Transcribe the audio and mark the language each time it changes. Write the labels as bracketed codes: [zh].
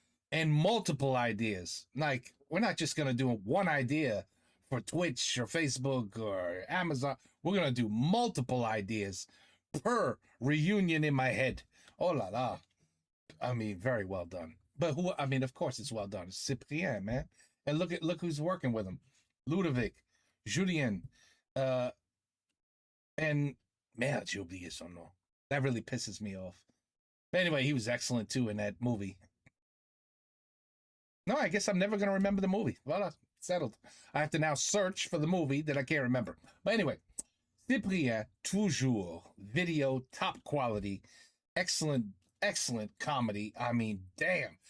[en] And multiple ideas. Like, we're not just going to do one idea for Twitch or Facebook or Amazon. We're going to do multiple ideas per reunion in my head. [fr] Oh la la. [en] I mean, very well done. But who, I mean, of course it's well done. It's Cyprien, man. And look who's working with him. [fr] Ludovic, Julien, [en] and man, [fr] j'ai oublié son nom. [en] That really pisses me off. But anyway, he was excellent too in that movie. No, I guess I'm never going to remember the movie. [fr] Voilà, [en] settled. I have to now search for the movie that I can't remember. But anyway, Cyprien, toujours, video, top quality, excellent comedy. I mean, damn.